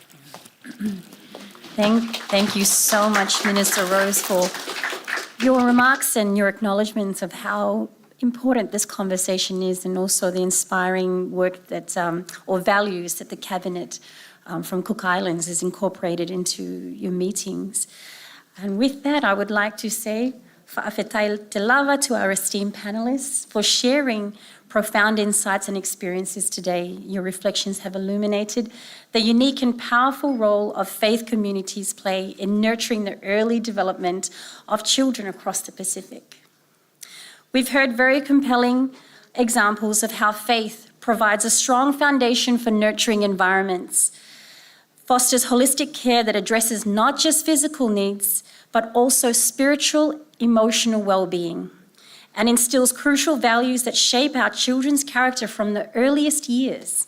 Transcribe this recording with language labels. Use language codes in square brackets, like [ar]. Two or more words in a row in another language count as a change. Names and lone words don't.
[en] Thank you so much, Minister Rose, for your remarks and your acknowledgements of how important this conversation is, and also the inspiring work that, or values that the Cabinet from Cook Islands is incorporated into your meetings. And with that, I would like to say [sm] fa'afetai te lava [en] to our esteemed panelists for sharing profound insights and experiences today. Your reflections have illuminated the unique and powerful role of faith communities play in nurturing the early development of children across the Pacific. We've heard very compelling examples of how faith provides a strong foundation for nurturing environments, fosters holistic care that addresses not just physical needs, but also spiritual, emotional well-being, and instills crucial values that shape our children's character from the earliest years.